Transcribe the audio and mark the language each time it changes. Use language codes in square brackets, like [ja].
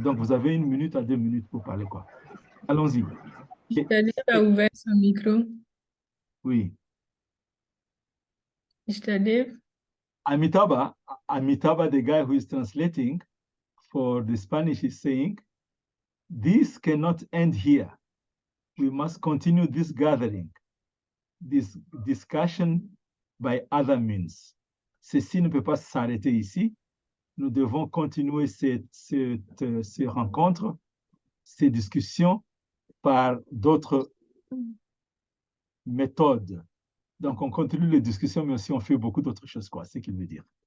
[fr] Donc, vous avez 1 minute à 2 minutes pour parler, quoi. Allons-y. C'est-à-dire, a ouvert son micro. Oui. C'est-à-dire, [en] Amitabha, the guy who is translating for the Spanish, is saying, this cannot end here. We must continue this gathering, this discussion by other means. [fr] Ceci ne peut pas s'arrêter ici. Nous devons continuer ces rencontres, ces discussions par d'autres méthodes. Donc, on continue les discussions, mais aussi on fait beaucoup d'autres choses, quoi, c'est ce qu'il veut dire.